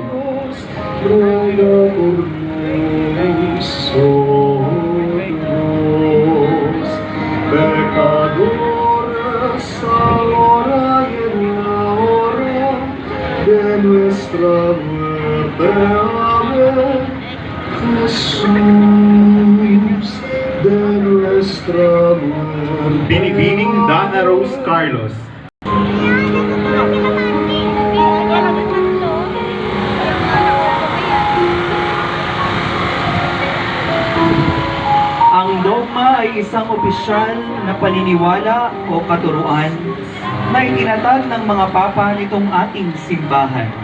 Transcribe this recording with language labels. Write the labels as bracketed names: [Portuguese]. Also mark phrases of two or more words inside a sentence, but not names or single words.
[Spanish] Ruega por nosotros, pecadores, ahora y en la hora de nuestra muerte. Amén. Jesús, de nuestra muerte. [Filipino] Binibining Dana Rose Carlos. Ang dogma ay isang opisyal na paniniwala o katuruan na itinatag ng mga papa nitong ating simbahan.